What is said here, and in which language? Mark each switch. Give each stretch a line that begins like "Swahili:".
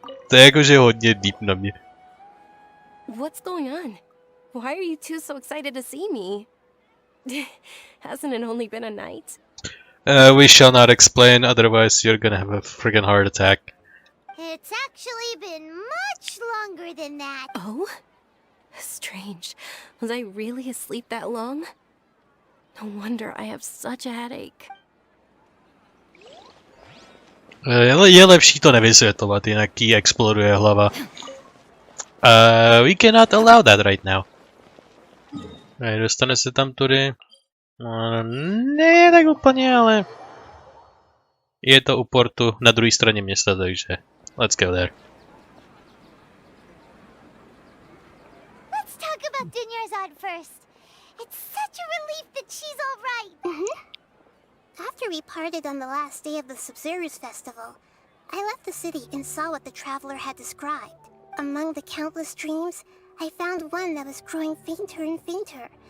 Czech: To je jakože hodně deep na mě.
English: What's going on? Why are you two so excited to see me? Hasn't it only been a night? We shall not explain, otherwise you're gonna have a friggin' heart attack. It's actually been much longer than that. Oh? Strange. Was I really asleep that long? No wonder I have such a headache.
Czech: Je lepší to nevysvětlovat, jinak jí exploduje hlava.
English: We cannot allow that right now.
Czech: Dostane se tam tudy. Ne tak úplně, ale... Je to u portu na druhé straně města, takže...
English: Let's go there. Let's talk about Dunyarzad first. It's such a relief that she's all right. After we parted on the last day of the Sub-Zero's festival, I left the city and saw what the traveler had described. Among the countless dreams, I found one that was growing fainter and fainter.